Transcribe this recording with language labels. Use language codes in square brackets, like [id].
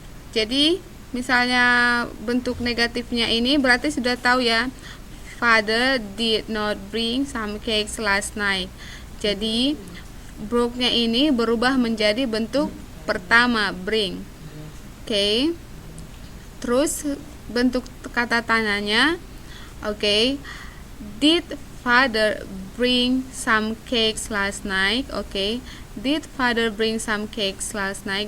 [id] Jadi misalnya bentuk negatifnya ini berarti sudah tahu ya. [en] Father did not bring some cakes last night. [id] Jadi broke-nya ini berubah menjadi bentuk pertama, bring. Oke. Terus bentuk kata tanyanya, oke. [en] Did father bring some cakes last night? Oke. Did father bring some cakes last night?